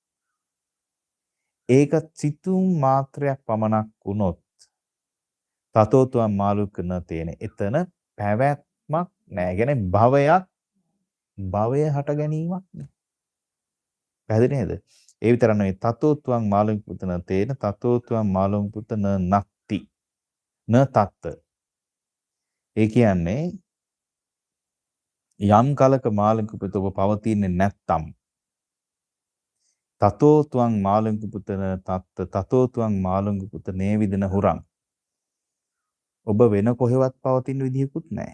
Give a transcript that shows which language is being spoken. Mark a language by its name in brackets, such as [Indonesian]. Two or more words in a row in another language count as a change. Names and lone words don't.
[Sinhala] ඒක සිතුම් මාත්‍රයක් පමණක් වුණොත් [Pali] තතෝතුම් මාළුකන තේන [Sinhala] එතන පැවැත්මක් නෑ කියන්නේ භවය හට ගැනීමක් නේ පැහැදිලි නේද? ඒ විතර නෙවෙයි [Pali] තතෝත්වං මාළුං පුතන තේන තතෝත්වං මාළුං පුතන නක්ති න තත්ත. [Sinhala] ඒ කියන්නේ යම් කලක මාළුං පුත ඔබ පවතින්නේ නැත්තම් [Pali] තතෝත්වං මාළුං පුතන තත්ත තතෝත්වං මාළුං පුත නේවිදන හුරං. [Sinhala] ඔබ වෙන කොහෙවත් පවතින විදිහකුත් නැහැ.